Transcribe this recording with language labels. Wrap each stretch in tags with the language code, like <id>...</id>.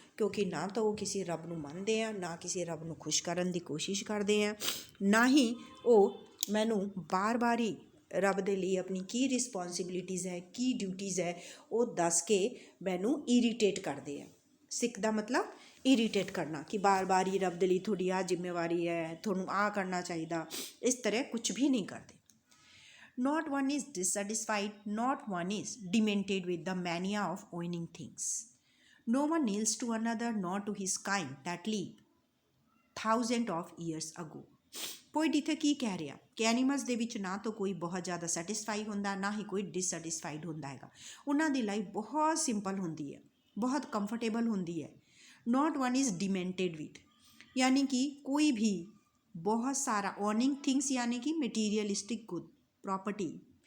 <pa>ਕਿਉਂਕਿ ਨਾ ਤਾਂ ਉਹ ਕਿਸੇ ਰੱਬ ਨੂੰ ਮੰਨਦੇ ਆ, ਨਾ ਕਿਸੇ ਰੱਬ ਨੂੰ ਖੁਸ਼ ਕਰਨ ਦੀ ਕੋਸ਼ਿਸ਼ ਕਰਦੇ ਆ, ਨਾ ਹੀ ਉਹ ਮੈਨੂੰ ਬਾਰ ਹੀ ਰੱਬ ਦੇ ਲਈ ਆਪਣੀ ਕੀ ਰਿਸਪੋਂਸੀਬਿਲਿਟੀਜ਼ ਹੈ, ਕੀ ਡਿਊਟੀਜ਼ ਹੈ ਉਹ ਦੱਸ ਕੇ ਮੈਨੂੰ ਇਰੀਟੇਟ ਕਰਦੇ ਆ। ਸਿੱਖ ਦਾ ਮਤਲਬ ਇਰੀਟੇਟ ਕਰਨਾ, ਕਿ ਬਾਰ ਹੀ ਰੱਬ ਦੇ ਲਈ ਤੁਹਾਡੀ ਆਹ ਜ਼ਿੰਮੇਵਾਰੀ ਹੈ, ਤੁਹਾਨੂੰ ਆਹ ਕਰਨਾ ਚਾਹੀਦਾ, ਇਸ ਤਰ੍ਹਾਂ ਕੁਝ ਵੀ ਨਹੀਂ ਕਰਦੇ।</pa> <en>Not one is dissatisfied, not one is demented with the mania of owning things. No one kneels to another nor to his kind that lived thousands of years ago.</en> <pa>Poet ਇੱਥੇ ਕੀ ਕਹਿ ਰਿਹਾ ਕਿ ਐਨੀਮਲਸ ਦੇ ਵਿੱਚ ਨਾ ਤਾਂ ਕੋਈ ਬਹੁਤ ਜ਼ਿਆਦਾ ਸੈਟਿਸਫਾਈ ਹੁੰਦਾ, ਨਾ ਹੀ ਕੋਈ ਡਿਸਸੈਟਿਸਫਾਈਡ ਹੁੰਦਾ ਹੈਗਾ। ਉਹਨਾਂ ਦੀ ਲਾਈਫ ਬਹੁਤ ਸਿੰਪਲ ਹੁੰਦੀ ਹੈ, ਬਹੁਤ ਕੰਫਰਟੇਬਲ ਹੁੰਦੀ ਹੈ।</pa> <en>not one is demented with,</en> <pa>ਯਾਨੀ ਕਿ ਕੋਈ ਵੀ ਬਹੁਤ ਸਾਰਾ ਓਨਿੰਗ ਥਿੰਗਸ, ਯਾਨੀ ਕਿ ਮਟੀਰੀਅਲਿਸਟਿਕ ਗੁੱਡ, ਪ੍ਰੋਪਰਟੀ,</pa>